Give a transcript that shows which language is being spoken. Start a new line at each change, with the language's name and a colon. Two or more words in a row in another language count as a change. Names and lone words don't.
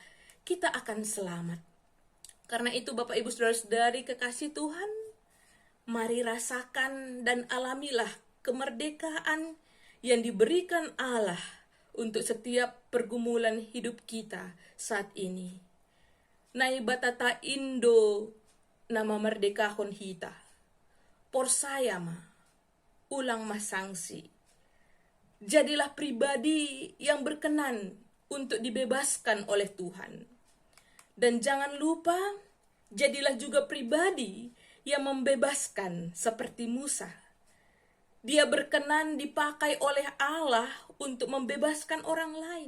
Indonesian: Kita akan selamat. Karena itu Bapak Ibu Saudara-saudari kekasih Tuhan, mari rasakan dan alamilah kemerdekaan yang diberikan Allah untuk setiap pergumulan hidup kita saat ini.
Batak Simalungun: Nai batata Indo nama merdekahon hita. Porsayama, ulang masangsi.
Indonesian: Jadilah pribadi yang berkenan untuk dibebaskan oleh Tuhan. Dan jangan lupa, jadilah juga pribadi yang membebaskan seperti Musa. Dia berkenan dipakai oleh Allah untuk membebaskan orang lain.